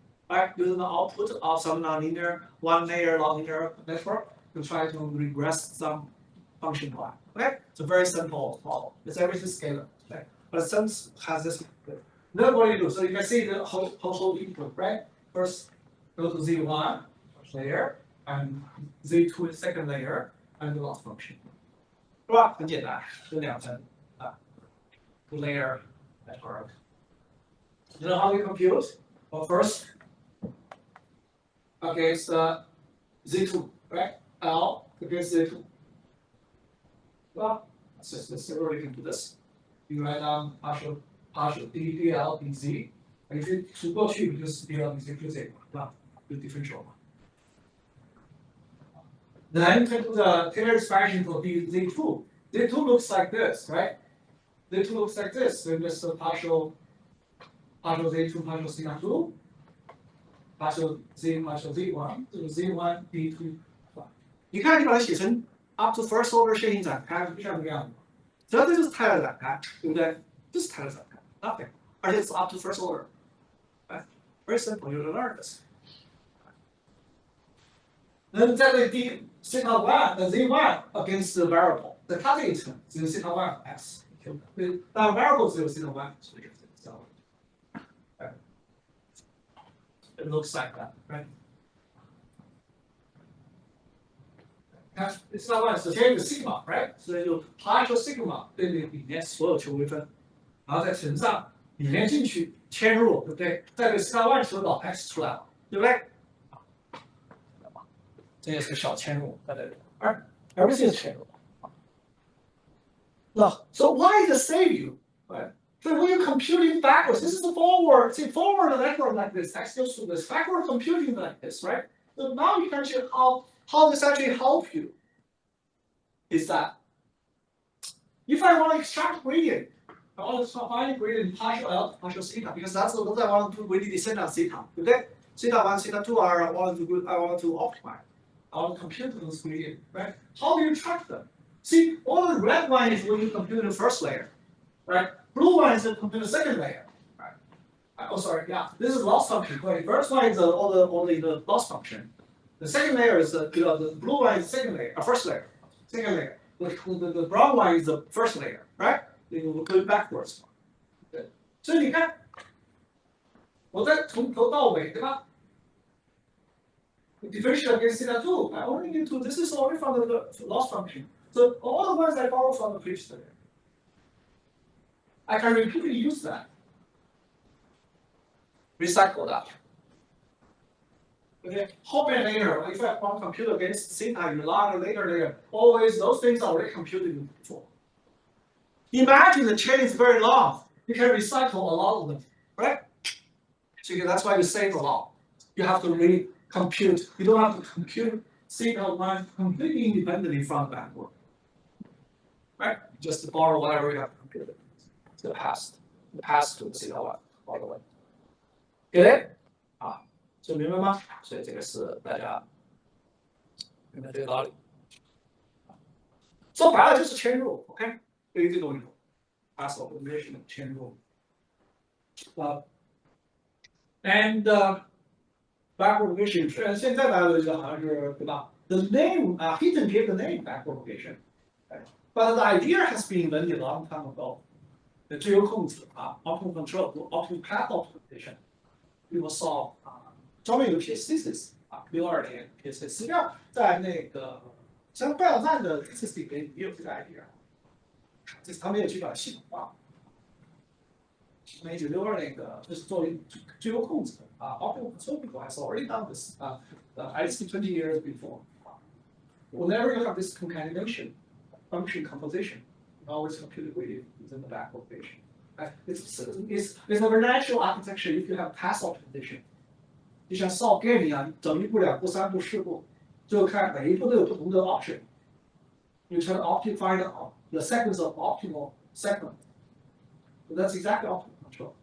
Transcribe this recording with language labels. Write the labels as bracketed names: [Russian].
[English] Right? Using the output of some nonlinear, one layer nonlinear network, you try to regress some function Y. Okay? It's a very simple model. It's everything scalar. Okay? But Sense has this. Then what do you do? So you can see the whole input, right? First, go to Z1, first layer, and Z2 is second layer, and the loss function. [Chinese] 是吧？很简单，就2层啊 ， [English] two-layer network. You know how we compute? Well, first, against Z2, right? L against Z2. Well, let's see where we can do this. You write down partial dl dz. And if you to go to because dl dz [Chinese] 就这个，是吧？ [English] 就 differential 嘛。 Then you can do the Taylor expansion for Z2. Z2 looks like this, right? Z2 looks like this. So just a partial Z2, partial sigma 2, partial Z1, [Chinese] 就是 Z1 D2。你看，你把它写成 [English] up to first order [Chinese] 线性展开，就像这个样子。只要这就是泰勒展开，对不对？这是泰勒展开 [English] ，nothing， [Chinese] 而且是 [English] up to first order， 哎 ，very simple， you learn this。 [Chinese] 那在这第 sigma one 的 [English] Z1 against the variable， [Chinese] 在它这一层只有 sigma one 和 x， 对，但 variable 只有 sigma one， 所以这样。 [English] It looks like that, right? It's not one， 首先有 sigma， right？ [Chinese] 所以就 partial sigma 对里面所有球微分，然后再乘上里面进去嵌入，对不对？再给 sigma one 求导 x 出来了，对不对？这也是个小嵌入，在这里，而 [English] everything is [Chinese] 嵌入。 [English] Now, so why does it save you? Right? So when you're computing backwards, this is the forward. See, forward network like this, x goes to this. Backward computing like this, right? So now you can see how this actually help you. Is that if I want to extract gradient, I want to find gradient partial L, partial theta, because that's what I want to really descend on theta. Okay? Theta 1, theta 2 are I want to optimize. I want to compute those gradient, right? How do you track them? See, all the red line is when you compute the first layer, right? Blue line is to compute the second layer, right? Oh, sorry, yeah. This is loss function. Right? First line is only the loss function. The second layer is the blue line is the second layer, first layer, second layer. The brown line is the first layer, right? We're going backwards. [Chinese] 所以你看，我在从头到尾，对吧？ [English] Differential against theta 2. I only need to. This is only from the loss function. So all the ones I borrow from the previous layer, I can repeatedly use that. Recycle that. Okay, hoping later, if I want to compute against theta, you rely on a later layer. Always, those things are already computed before. Imagine the chain is very long. You can recycle a lot of them, right? So that's why you save a lot. You have to really compute. You don't have to compute theta 1 completely independently from backward. Right? Just borrow whatever you have computed. To the past to theta 1 all the way. Get it? [Chinese] 啊，这明白吗？所以这个是大家明白这个道理。说白了就是嵌入 ，OK？对于这种 past optimization 嵌入。 [English] And backward propagation， [Chinese] 虽然现在大家都知道好像是对吧 [English] ？The name he didn't give the name backward propagation， but the idea has been invented a long time ago。 [Chinese] 自由控制 [English] optimal control，optimal path optimization。 People saw [Chinese] 专门有一些 thesis 62年 thesis， 实际上在那个像贝尔赞的 thesis 里面也有这个 idea， 这是他没有去把它系统化。 1962那个就是作为自由控制 [English] optimal control people has already done this at least 20 years before. Whenever you have this concatenation function composition, you always compute it within the back propagation. It's a very natural architecture if you have path optimization. [Chinese] 就像 [English] solve game [Chinese] 一样，整一步、两步、三步、四步，最后看每一步都有不同的 option. [English] You try to optimize the sequence of optimal segment. So that's exactly optimal control.